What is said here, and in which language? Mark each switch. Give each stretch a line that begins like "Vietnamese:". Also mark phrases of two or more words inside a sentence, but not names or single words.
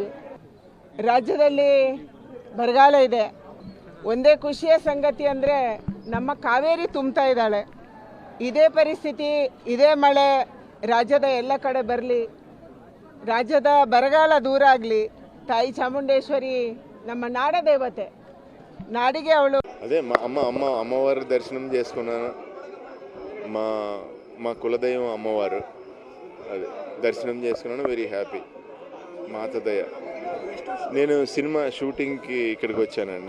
Kannada: ರಾಜ್ಯದಲ್ಲಿ ಬರಗಾಲ ಇದೆ. ಒಂದೇ ಖುಷಿಯ ಸಂಗತಿ ಅಂದರೆ ನಮ್ಮ ಕಾವೇರಿ ತುಂಬ್ತಾ ಇದ್ದಾಳೆ. ಇದೇ ಪರಿಸ್ಥಿತಿ, ಇದೇ ಮಳೆ ರಾಜ್ಯದ ಎಲ್ಲ ಕಡೆ ಬರಲಿ, ರಾಜ್ಯದ ಬರಗಾಲ ದೂರ ಆಗಲಿ. ತಾಯಿ ಚಾಮುಂಡೇಶ್ವರಿ ನಮ್ಮ ನಾಡ ದೇವತೆ, ನಾಡಿಗೆ ಅವಳು.
Telugu: అదే అమ్మవారి దర్శనం చేసుకున్నాను. మా కులదైవం అమ్మవారు, అదే దర్శనం చేసుకున్నాను.
English: very happy.
Telugu: మాత దయ. నేను సినిమా షూటింగ్కి ఇక్కడికి వచ్చానండి.